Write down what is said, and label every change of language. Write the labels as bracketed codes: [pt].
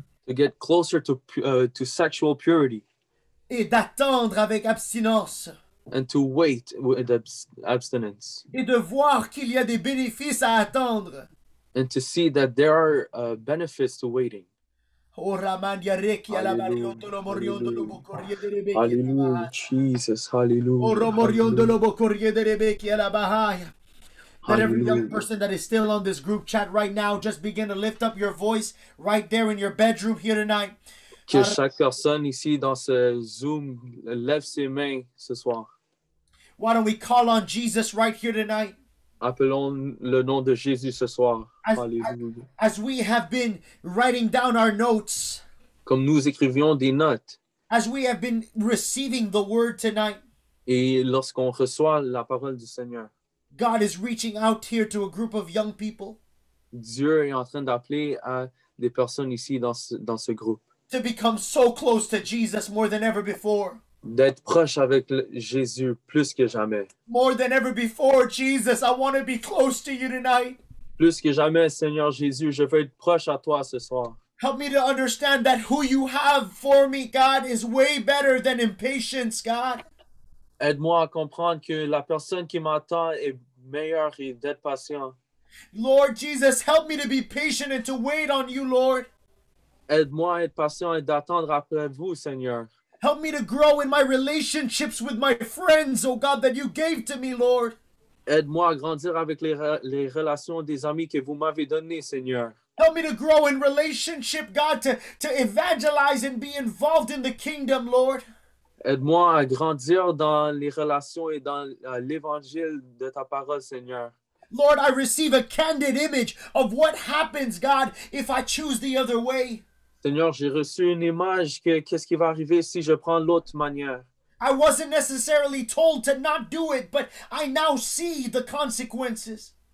[en] To get closer to sexual purity [fr] et d'attendre avec abstinence [en] and to wait with abstinence [fr] et de voir qu'il y a des bénéfices à attendre. [en] and to see that there are benefits to waiting. Oh, Ramandia Reiki, Alabariondo, Lomoriondo, Lobocorie de Rebeki, Hallelujah, Jesus. Oh, Hallelujah. Romoriondo, Lobocorie de Rebeki, Alabahaya. That every young Hallelujah. person that is still on this group chat right now, just begin to lift up your voice right there in your bedroom here tonight. [fr] Que chaque personne ici dans ce Zoom lève ses mains ce soir. [en] Why don't we call on Jesus right here tonight? [fr] Appelons le nom de Jésus ce soir. [en] As- [fr] Alléluia. [en] As we have been writing down our notes, [fr] Comme nous écrivions des notes [en] as we have been receiving the word tonight, [fr] et lorsqu'on reçoit la parole du Seigneur, [en] God is reaching out here to a group of young people [fr] Dieu est en train d'appeler à des personnes ici dans ce groupe, [en] to become so close to Jesus more than ever before. [fr] d'être proche avec Jésus plus que jamais. [en] More than ever before, Jesus, I want to be close to you tonight. [fr] Plus que jamais, Seigneur Jésus, je veux être proche à toi ce soir. [en] Help me to understand that who you have for me, God, is way better than impatience, God. [fr] Aide-moi à comprendre que la personne qui m'attend est meilleure et d'être patient. [en] Lord Jesus, help me to be patient and to wait on you, Lord. [fr] Aide-moi à être patient et d'attendre après vous, Seigneur. [en] Help me to grow in my relationships with my friends, oh God, that you gave to me, Lord. [fr] Aide-moi à grandir avec les relations des amis que vous m'avez données, Seigneur. [en] Help me to grow in relationship, God, to evangelize and be involved in the kingdom, Lord. [fr] Aide-moi à grandir dans les relations et dans l'évangile de ta parole, Seigneur. [en] Lord, I receive a candid image of what happens, God, if I choose the other way. [fr] Seigneur, j'ai reçu une image que qu'est-ce qui va arriver si je prends l'autre manière. [en] I wasn't necessarily told to not do it, but I now see the consequences.